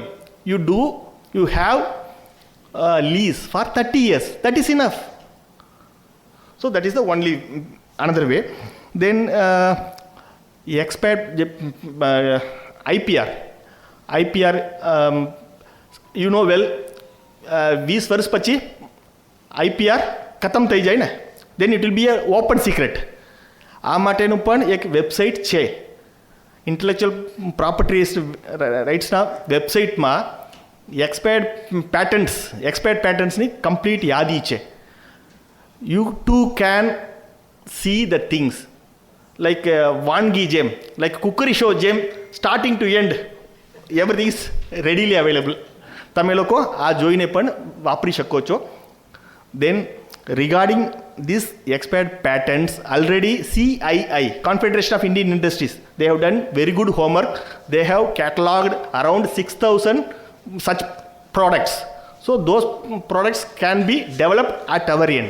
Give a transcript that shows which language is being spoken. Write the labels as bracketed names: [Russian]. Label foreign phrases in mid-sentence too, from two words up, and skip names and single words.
[English] You have lease for 30 years. That is enough. So that is the only another way. Then IPR, you know well, [Gujarati] 20 વર્ષ પછી IPR ખતમ થઈ જાય ને, [English] then it will be an open secret. [Gujarati] આ માટેનું પણ એક વેબસાઇટ છે, [English] intellectual property rights [Gujarati] વેબસાઇટમાં [English] expired patents complete [Gujarati] યાદી છે. [English] You too can see the things like Vangi gem, like cookery show gem, starting to end, everything is readily available. [Gujarati] તમે લોકો આ જોઈને પણ વાપરી શકો છો. [English] Then regarding these expired patents, already CII, Confederation of Indian Industries, they have done very good homework. They have catalogued around 6,000 such products. So those products can be developed at our end.